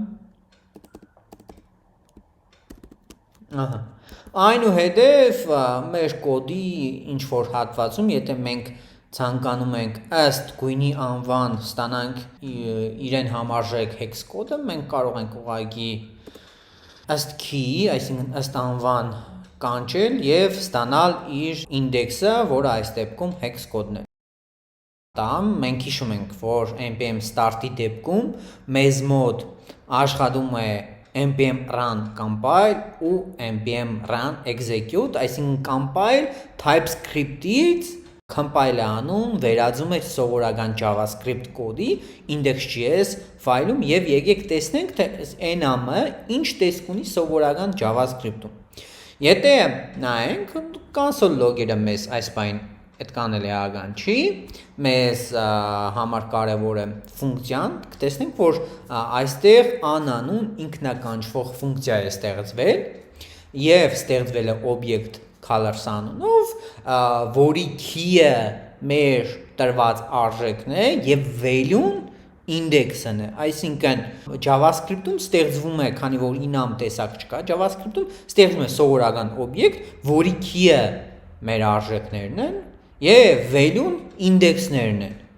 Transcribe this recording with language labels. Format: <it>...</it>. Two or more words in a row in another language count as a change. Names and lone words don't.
<hy>այնուհետև մեր կոդի ինչ որ հատվածում եթե մենք ցանկանում ենք ըստ գույնի անվան ստանանք իրեն համարժեք hex կոդը մենք կարող ենք ուղղակի ըստ key, այսինքն ըստ անվան կանչել եւ ստանալ իր ինդեքսը, որը այս դեպքում hex կոդն է։ Տամ մենք հիշում ենք, որ npm start-ի դեպքում մեզ մոտ աշխատում է npm run compile ու npm run execute, այսինքն compile TypeScript-ից compile-ը անում, վերածում է սովորական JavaScript կոդի index.js ֆայլում եւ եկեք տեսնենք թե enum-ը ինչ տեսք ունի սովորական JavaScript-ում։ Եթե նայենք</hy> <en>console log-</en> <hy>երը մեզ այս բան այդքան էլ էական չի, մեզ համար կարևոր է ֆունկցիան, կտեսնենք որ այստեղ an-անուն ինքնականչվող ֆունկցիա է ստեղծվել եւ ստեղծվել է օբյեկտ colors անունով, որի key-ը մեր տրված արժեքն է եւ value-ն index-ն է, այսինքն JavaScript-ում ստեղծվում է, քանի որ enum տեսակ չկա, JavaScript-ում ստեղծվում է սովորական օբյեկտ, որի key-ը մեր արժեքներն են եւ value-ն index-ներն են։</hy>